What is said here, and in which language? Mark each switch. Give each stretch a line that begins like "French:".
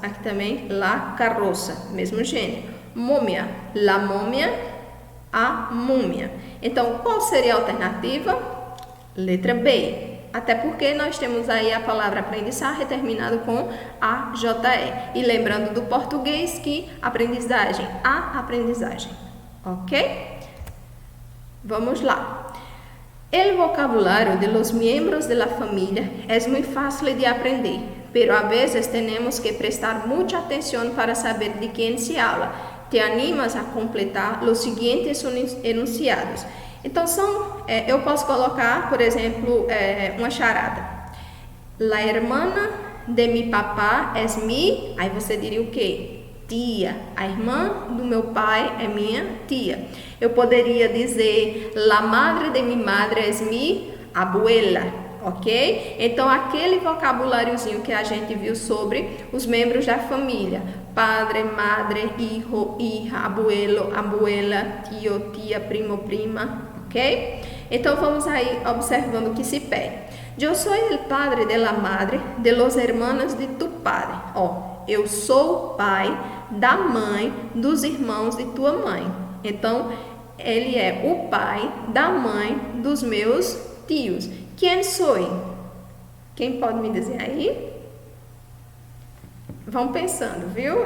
Portuguese: Aqui também, la carroça, mesmo gênero. Múmia, la múmia, a múmia. Então, qual seria a alternativa? Letra B. Até porque nós temos aí a palavra aprendizagem terminado com AJE. E lembrando do português que aprendizagem, a aprendizagem. Ok? Vamos lá.
Spanish: El vocabulario de los miembros de la familia es muy fácil de aprender, pero a veces tenemos que prestar mucha atención para saber de quién se habla. Te animas a completar los siguientes enunciados.
Portuguese: Então, eu posso colocar, por exemplo, uma charada.
Spanish: La hermana de mi papá es mi...
Portuguese: Aí você diria o quê? Tia. A irmã do meu pai é minha tia. Eu poderia dizer,
Spanish: la madre de mi madre es mi abuela.
Portuguese: Ok? Então, aquele vocabuláriozinho que a gente viu sobre os membros da família.
Spanish: Padre, madre, hijo, hija, abuelo, abuela, tio, tia, primo, prima.
Portuguese: Ok? Então, vamos aí observando o que se pede. Eu sou
Spanish: el padre de la madre de los hermanos de tu padre.
Portuguese: Ó, eu sou o pai da mãe dos irmãos de tua mãe. Então, ele é o pai da mãe dos meus tios. Quem sou? Quem pode me dizer aí? Vão pensando, viu?